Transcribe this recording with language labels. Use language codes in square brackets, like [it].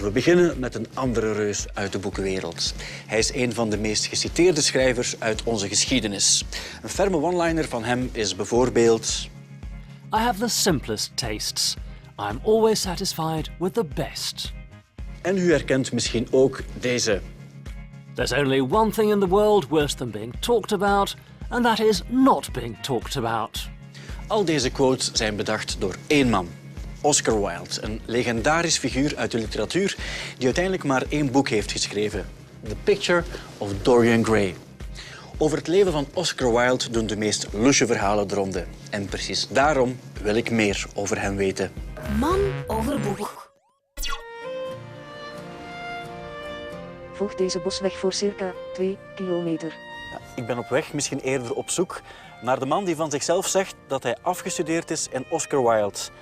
[nl] We beginnen met een andere reus uit de boekenwereld. Hij is een van de meest geciteerde schrijvers uit onze geschiedenis. Een ferme one-liner van hem is bijvoorbeeld... [en] I have the simplest tastes. I am always satisfied with the best. [nl] En u herkent misschien ook deze. [en] There's only one thing in the world worse than being talked about, and that is not being talked about. [nl] Al deze quotes zijn bedacht door één man. Oscar Wilde, een legendarisch figuur uit de literatuur die uiteindelijk maar één boek heeft geschreven. The Picture of Dorian Gray. Over het leven van Oscar Wilde doen de meest lusje verhalen de ronde. En precies daarom wil ik meer over hem weten. Man over boek. Volg deze bosweg voor circa 2 kilometer. Ja, ik ben op weg, misschien eerder op zoek, naar de man die van zichzelf zegt dat hij afgestudeerd is in Oscar Wilde.